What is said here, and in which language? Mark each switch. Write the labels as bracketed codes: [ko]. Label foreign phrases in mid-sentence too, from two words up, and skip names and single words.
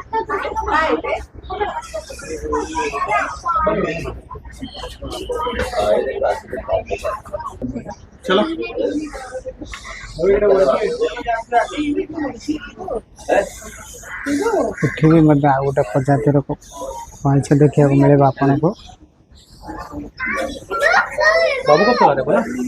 [hi] चलो [or] ଏଠି ବି ମଧ୍ୟ ଆଉ ଗୋଟେ ପ୍ରଜାତିର କଇଁଛ ଦେଖିବାକୁ ମିଳିବ ଆପଣଙ୍କୁ। [hi] बाबू कब चला रहे बोला